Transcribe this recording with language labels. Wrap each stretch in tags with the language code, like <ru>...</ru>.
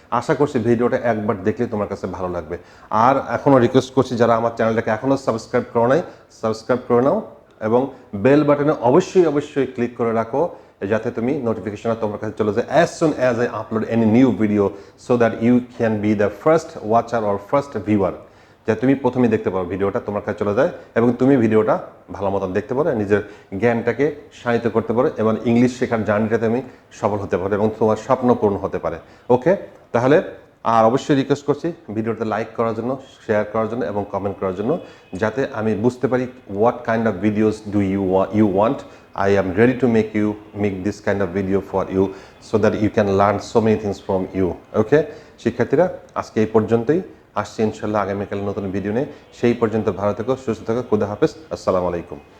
<bn>আশা করছি ভিডিওটা একবার দেখলে তোমার কাছে ভালো লাগবে। আর এখনও রিকোয়েস্ট করছি, যারা আমার চ্যানেলটাকে এখনও সাবস্ক্রাইব করো নাই, সাবস্ক্রাইব করে নাও এবং বেল বাটনে অবশ্যই ক্লিক করে রাখো, যাতে তুমি নোটিফিকেশনটা তোমার কাছে চলে যায়</bn> <en>as soon as I upload any new video, so that you can be the first watcher or first viewer,</en> <bn>যাতে তুমি প্রথমেই দেখতে পারো ভিডিওটা তোমার কাছে চলে যায় এবং তুমি ভিডিওটা ভালো মতন দেখতে পারো, নিজের জ্ঞানটাকে শায়িত করতে পারো এবং ইংলিশ শেখার জার্নিটাতে তুমি সফল হতে পারো এবং তোমার স্বপ্ন পূরণ হতে পারে। ওকে, তাহলে আর অবশ্যই রিকোয়েস্ট করছি ভিডিওটা লাইক করার জন্য, শেয়ার করার জন্য এবং কমেন্ট করার জন্য, যাতে আমি বুঝতে পারি</bn> <en>what kind of videos do you want. I am ready to make this kind of video for you, so that you can learn so many things from you.</en> <bn>ওকে শিক্ষার্থীরা, আজকে এই পর্যন্তই। আসছি ইনশাল্লাহ আগামীকাল নতুন ভিডিও নিয়ে। সেই পর্যন্ত ভালো থেকো, সুস্থ থেকো, খুদা হাফেজ, আসসালামু আলাইকুম।</bn>